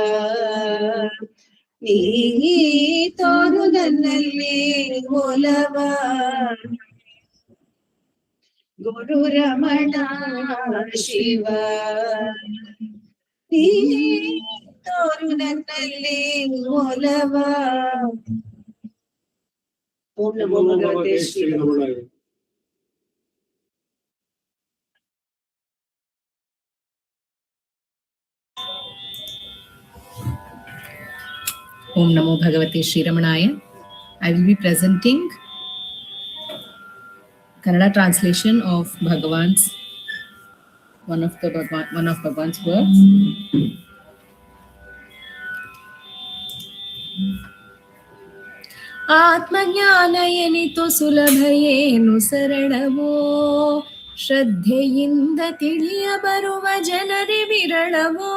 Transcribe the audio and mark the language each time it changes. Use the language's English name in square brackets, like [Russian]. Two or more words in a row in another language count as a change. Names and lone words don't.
[Kannada] ನೀ ತೋರು ನನ್ನಲ್ಲಿ ಒಲವ ಗುರು ರಮಣ ಶಿವ ನೀ ತೋರು ನನ್ನಲ್ಲಿ ಒಲವ. [Sanskrit] ಓಂ ನಮೋ ಭಗವತೆ ಶ್ರೀ ರಮಣಾಯ. ॐ नमो भगवते श्री रमणाय. [English] I will be presenting Kannada translation of Bhagavan's one of Bhagavan's works. [Kannada] ಆತ್ಮಜ್ಞಾನ ಎನಿತು ಸುಲಭಯೇನು ಸರಳವೋ ಶ್ರದ್ಧೆಯಿಂದ ತಿಳಿಯ ಬರುವ ಜನರಿ ವಿರಳವೋ.